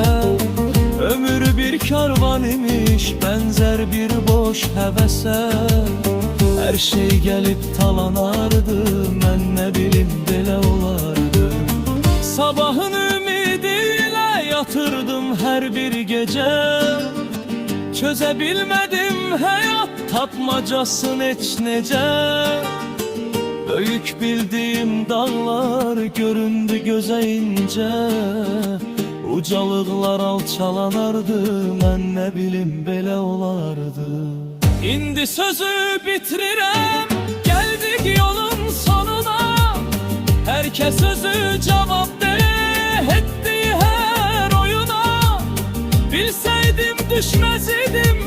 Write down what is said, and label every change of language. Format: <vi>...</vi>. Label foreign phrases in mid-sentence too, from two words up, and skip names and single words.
<tr>Ömür bir karvan imiş, benzer bir boş hevese. Her şey gelip talanardı,</tr> <az>mən ne bilim belə olardı.</az> <tr>Sabahın ümidiyle yatırdım her bir gece. Çözebilmedim hayat tapmacasın</tr> <az>heç necə.</az> <tr>Böyük bildiğim dağlar göründü göze ince.</tr> <az>Ucalıqlar alçalanardı, mən ne bilim belə olardı. İndi sözü bitirirəm,</az> <tr>geldik yolun sonuna. Herkes özü cevap ettiği her oyuna. Bilseydim düşmez idi</tr>